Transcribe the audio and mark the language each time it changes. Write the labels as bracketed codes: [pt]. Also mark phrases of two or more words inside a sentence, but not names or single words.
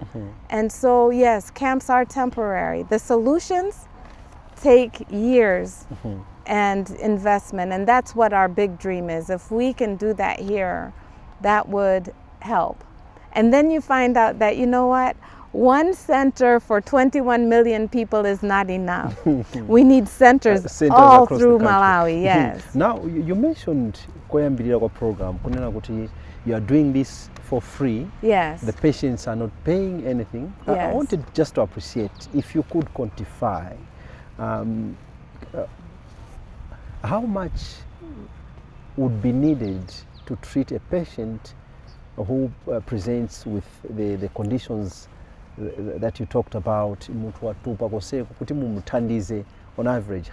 [en] And so, yes, camps are temporary. The solutions take years and investment, and that's what our big dream is. If we can do that here, that would help. And then you find out that, you know what, one center for 21 million people is not enough. We need centers all through Malawi, yes. Now, you mentioned kwa program, [ny] kunena kuti [en] you are doing this for free. Yes. The patients are not paying anything. Yes. I wanted just to appreciate if you could quantify how much would be needed to treat a patient who presents with the conditions that you talked about, on average.